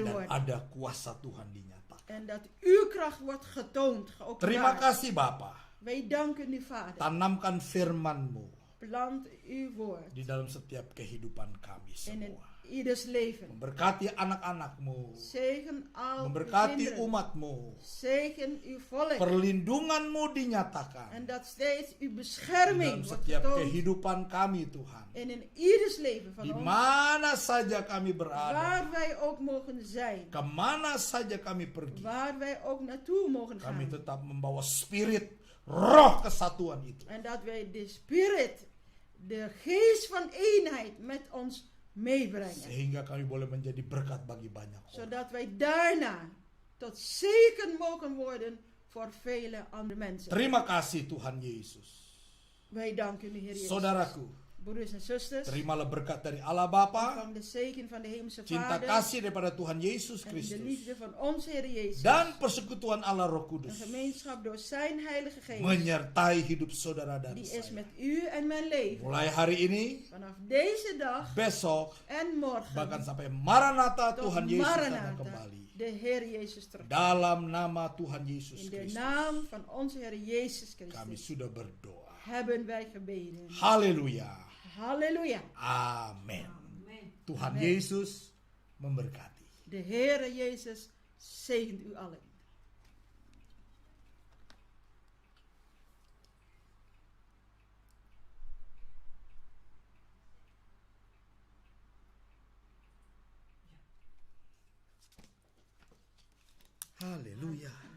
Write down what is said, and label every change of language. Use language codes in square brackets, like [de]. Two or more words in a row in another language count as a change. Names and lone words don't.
[nl] Dan worden. [id] ada kuasa Tuhan dinyatakan. [nl] En dat uw kracht wordt getoond, [id] Terima [nl] geopenbaard. [id] kasih Bapa. [nl] Wij danken u, Vader. [id] Tanamkan firman-Mu [nl] plant uw woord [id] di dalam setiap kehidupan kami [nl] in [id] semua. [nl] ieders leven. [id] Memberkati anak-anakmu, [nl] Zegen al uw [id] memberkati [nl] kinderen. [id] umatmu, [nl] Zegen uw volk. [id] perlindunganmu dinyatakan [nl] En dat steeds uw [id] di dalam [nl] bescherming wordt [id] setiap [nl] getoond [id] kehidupan kami Tuhan. [nl] in ieders leven van [id] Di [nl] ons. [id] mana saja kami berada, [nl] Waar wij ook mogen zijn. [id] kemana saja kami pergi, [nl] Waar wij ook naartoe mogen [id] kami [nl] gaan. [id] tetap membawa spirit, roh kesatuan itu. [nl] En dat wij de spirit, de geest van eenheid met ons meebrengen. [id] Sehingga kami boleh menjadi berkat bagi banyak orang. [nl] Zodat wij daarna tot zegen mogen worden voor vele andere mensen. [id] Terima kasih Tuhan Yesus. [nl] Wij danken u, Heer Jezus. [id] Saudaraku, [nl] Broeders en zusters, [id] terimalah berkat dari Allah Bapa, [nl] ontvang de zegen van de Hemelse [id] cinta [nl] Vader [id] kasih daripada Tuhan Yesus [nl] en de [id] Kristus, [nl] liefde van onze Heer Jezus. [id] dan persekutuan Allah Roh [nl] Een [id] Kudus [nl] gemeenschap door zijn Heilige Geest. [id] menyertai hidup saudara dan [nl] Die is [id] saya. [nl] met u en mijn leven. [id] Mulai hari ini, [nl] Vanaf deze dag [id] besok, [nl] en morgen. [id] bahkan sampai Maranatha [nl] tot [id] Tuhan Yesus datang [nl] Maranatha, [id] kembali. [nl] de Heer Jezus terug. [id] Dalam nama Tuhan Yesus [nl] In de [id] Kristus, [nl] naam van onze Heer Jezus [id] kami [nl] Christus [id] sudah berdoa. [nl] hebben wij gebeden. [id] Haleluya. [nl] Halleluja. [id] Amin. [nl] Amen. [id] Tuhan [nl] Amen. [id] Yesus memberkati. [nl] De Heer Jezus zegent u allen. [id] Haleluya.